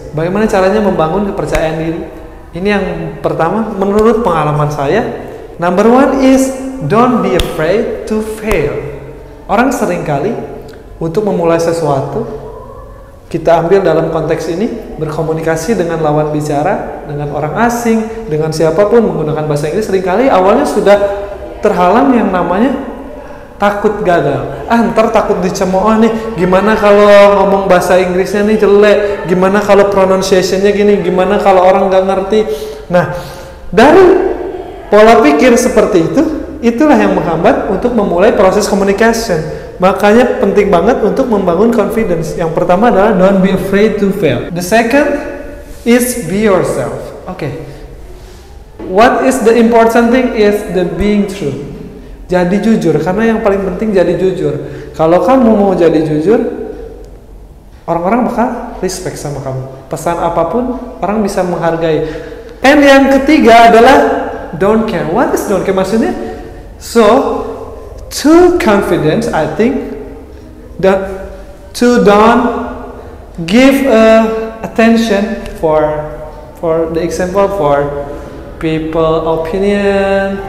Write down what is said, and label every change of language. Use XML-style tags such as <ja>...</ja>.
<id>Bagaimana caranya membangun kepercayaan diri. Ini yang pertama menurut pengalaman saya.</id> <en>Number 1 is don't be afraid to fail.</en> <id>Orang seringkali untuk memulai sesuatu, kita ambil dalam konteks ini, berkomunikasi dengan lawan bicara, dengan orang asing, dengan siapapun menggunakan bahasa Inggris, seringkali awalnya sudah terhalang yang namanya takut gagal. Ntar takut dicemooh nih, gimana kalau ngomong bahasa Inggrisnya nih jelek, gimana kalau pronunciation-nya gini, gimana kalau orang nggak ngerti. Nah, dari pola pikir seperti itu, itulah yang menghambat untuk memulai proses communication. Makanya penting banget untuk membangun confidence. Yang pertama adalah</id> <en>don't be afraid to fail. The second is be yourself. Okay. What is the important thing is the being true.</en> <id>Jadi jujur, karena yang paling penting jadi jujur. Kalau kamu mau jadi jujur, orang-orang bakal respect sama kamu. Pesan apapun, orang bisa menghargai. And yang ketiga adalah</id> <en>don't care. What is don't care</en> <id>maksudnya?</id> <en>So, to confidence, I think that to don't give attention for the example for people opinion.</en>